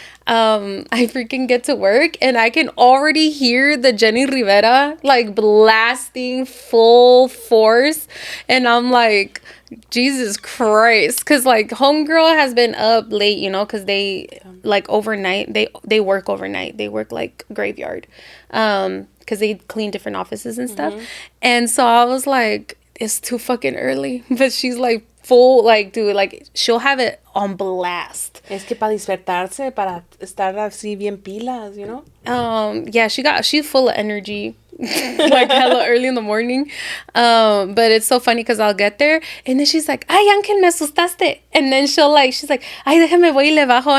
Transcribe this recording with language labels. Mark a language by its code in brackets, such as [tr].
[en] I freaking get to work, and I can already hear the Jenny Rivera like blasting full force, and I'm like, Jesus Christ, because like homegirl has been up late, you know, because they like overnight, they work overnight, they work like graveyard, because they clean different offices and stuff. And so I was like, it's too fucking early, but she's like full, like, dude, like she'll have it on blast. [es] Es que para despertarse, para estar así bien pilas, [en] you know. Yeah, she's full of energy. Like hella early in the morning. But it's so funny because I'll get there and then she's like, [es] ay, Ángel, me asustaste. [en] And then she's like, [es] ay, déjame voy y le bajo.